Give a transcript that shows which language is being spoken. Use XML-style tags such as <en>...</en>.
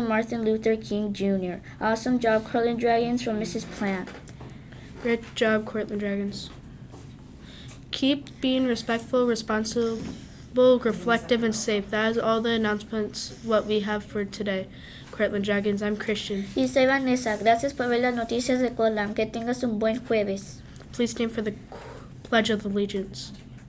<en>Martin Luther King Jr. Awesome job, Cortland Dragons, from Mrs. Plant. Great job, Cortland Dragons. Keep being respectful, responsible, reflective, and safe. That is all the announcements what we have for today. Cortland Dragons, I'm Christian.</en> <es>Y soy Vanessa. Gracias por ver las noticias de Cortland. Que tengas un buen jueves.</es> <en>Please stand for the Pledge of Allegiance.</en>